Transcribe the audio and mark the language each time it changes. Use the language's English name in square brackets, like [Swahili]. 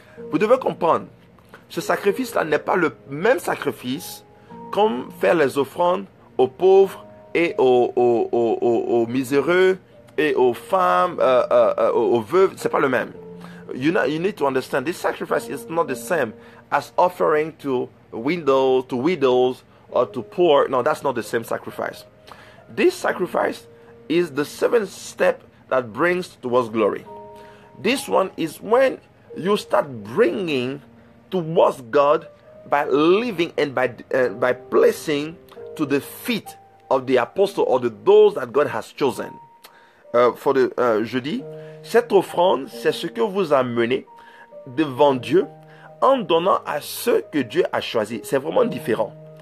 [French] Vous devez comprendre, ce sacrifice-là n'est pas le même sacrifice comme faire les offrandes aux pauvres et aux miséreux et aux femmes, aux veuves. C'est pas le même. [English] You need to understand, this sacrifice is not the same as offering to widows or to poor. No, that's not the same sacrifice. This sacrifice is the seventh step that brings towards glory. This one is when you start bringing towards God by living and by placing to the feet of the apostle or those that God has chosen. [French] Je dis, cette offrande, c'est ce que vous amenez devant Dieu en donnant à ceux que Dieu a choisis. C'est vraiment différent.